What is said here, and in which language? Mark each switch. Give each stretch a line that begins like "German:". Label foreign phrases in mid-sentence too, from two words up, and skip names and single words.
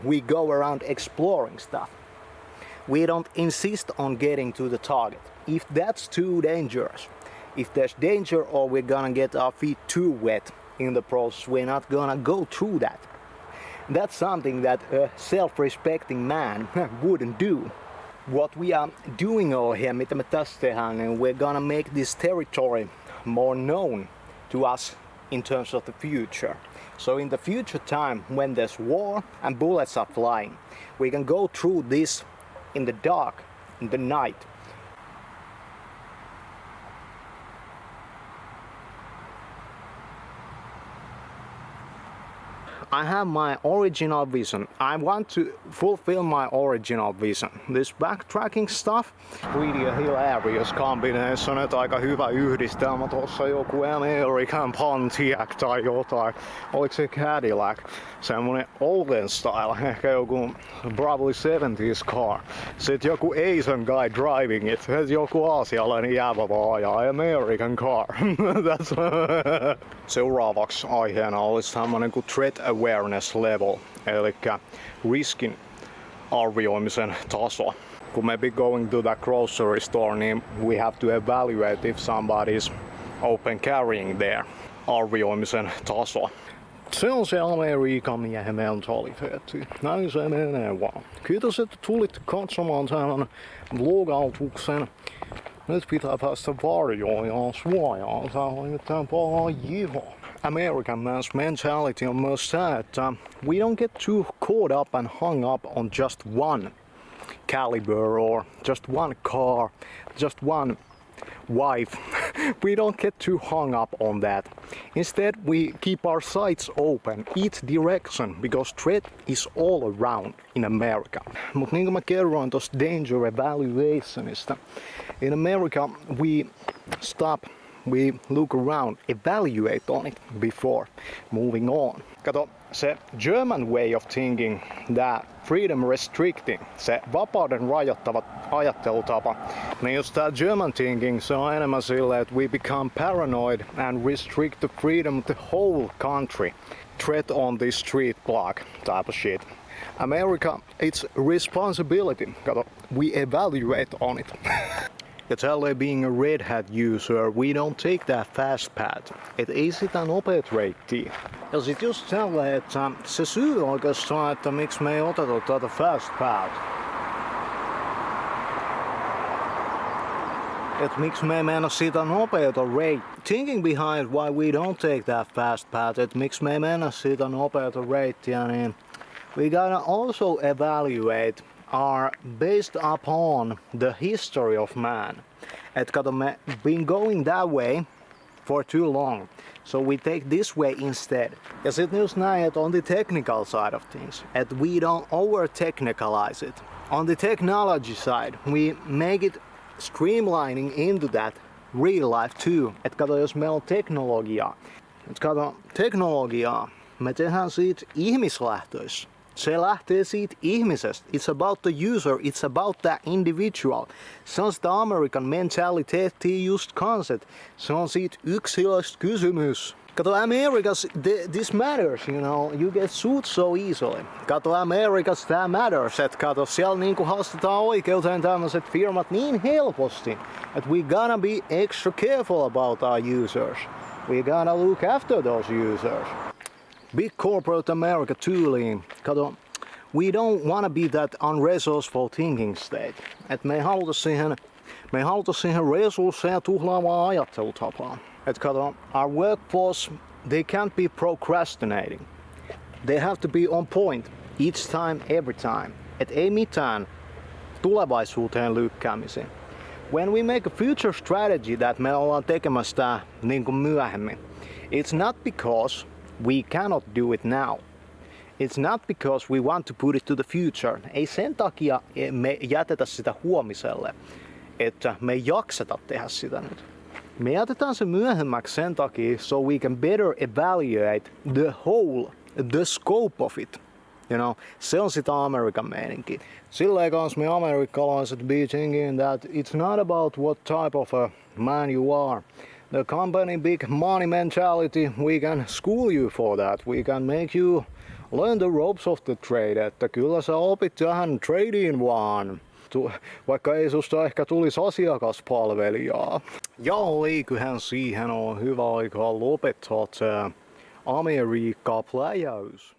English: We go around exploring stuff. We don't insist on getting to the target. If that's too dangerous, if there's danger or we're gonna get our feet too wet in the process, we're not gonna go through that. That's something that a self-respecting man wouldn't do. What we are doing over here,
Finnish: mitä me tässä tehdään, niin
English: we're gonna make this territory more known to us in terms of the future. So in the future time, when there's war and bullets are flying, we can go through this in the dark, in the night. I have my original vision. I want to fulfill my original vision. This backtracking stuff, really a hilarious combination,
Finnish: että aika hyvä yhdistelmä tossa joku American Pontiac tai jotain. Oliko se Cadillac? Semmonen
English: olden style,
Finnish: ehkä joku
English: probably 70s car.
Finnish: Sitten joku
English: Asian guy driving it,
Finnish: joku aasialainen jäävä vaan ajaa
English: American car.
Finnish: Seuraavaksi aiheena olisi tämmönen kuin
English: threat awareness level,
Finnish: eli riskin arvioimisen taso. Kun me
English: be going to the grocery store, niin we have to evaluate if somebody's open carrying there.
Finnish: Arvioimisen taso. Se on se Amerikan miehen mentaliteetti. Näin se menee vaan. Kiitos, että tulit katsomaan tämän vlogautuksen. Nyt pitää päästä varjoon ja suojaan. Tää on nimittäin paljon.
English: American man's mentality
Finnish: on myös se, että
English: we don't get too caught up and hung up on just one caliber or just one car, just one wife. We don't get too hung up on that. Instead, we keep our sights open each direction because threat is all around in America.
Finnish: Mutta niin kuin mä kerroin tuosta danger evaluationista,
English: in America we stop, we look around, evaluate on it before moving on.
Finnish: Kato, se
English: German way of thinking, that freedom restricting,
Finnish: se vapauden rajoittava ajattelutapa, niin just tää
English: German thinking,
Finnish: se on enemmän silleen, että
English: we become paranoid and restrict the freedom of the whole country. Threat on the street block type of shit. America, it's responsibility. Kato, we evaluate on it.
Finnish: Ja tälleen
English: being a Red Hat user, we don't take that fast path.
Finnish: Et ei sitä nopeat reittiä. Ja sit just tälleen, että se syy oikeastaan, että miksi me ei oteta tätä
English: fast path.
Finnish: Että miksi me ei mennä sitä nopeata reittiä.
English: Thinking behind why we don't take that fast path,
Finnish: että miksi me ei mennä sitä nopeata reittiä, niin
English: we gotta also evaluate are based upon the history of man.
Finnish: Et kato, me
English: been going that way for too long, so we take this way instead.
Finnish: Ja sit just näin, että
English: on the technical side of things, että we don't over-technicalize it. On the technology side, we make it streamlining into that real life too.
Finnish: Et kato, jos meillä on teknologiaa, me tehdään siitä ihmislähtöis. Se lähtee siitä ihmisestä.
English: It's about the user, it's about that individual.
Finnish: Se on sitä American mentaliteettia just kanssa. Se on siitä yksilöstä kysymys. Kato,
English: Americas, this matters, you know, you get sued so easily. Kato, Americas, that matters.
Finnish: Et kato, siellä niinku haastetaan oikeuteen tämmöiset firmat niin helposti.
English: Että we gotta be extra careful about our users. We gotta look after those users. Big corporate America tooling. Kato, we don't wanna be that unresourceful thinking state.
Finnish: Et me ei haluta siihen resursseja tuhlaavaa ajattelutapaa. Et kato,
English: our workforce, they can't be procrastinating. They have to be on point each time, every time.
Finnish: Et ei mitään tulevaisuuteen lykkäämisiä.
English: When we make a future strategy that
Finnish: me ollaan tekemässä niin kuin myöhemmin,
English: it's not because we cannot do it now. It's not because we want to put it to the future.
Finnish: Ei sen takia me jätetä sitä huomiselle, että me ei jakseta tehdä sitä nyt. Me jätetään se myöhemmäksi sen takia,
English: so we can better evaluate the whole, the scope of it. You know,
Finnish: se on sitä Amerikan meininki. Silleen kans me amerikkalaiset
English: be thinking that it's not about what type of a man you are. The company big money mentality, we can school you for that. We can make you learn the ropes of the trade.
Finnish: Että kyllä sä opit tähän tradeen vaan. Vaikka ei susta ehkä tulisi asiakaspalvelijaa. Ja eiköhän siihen on hyvä aika lopettaa Amerikka-pläjäys.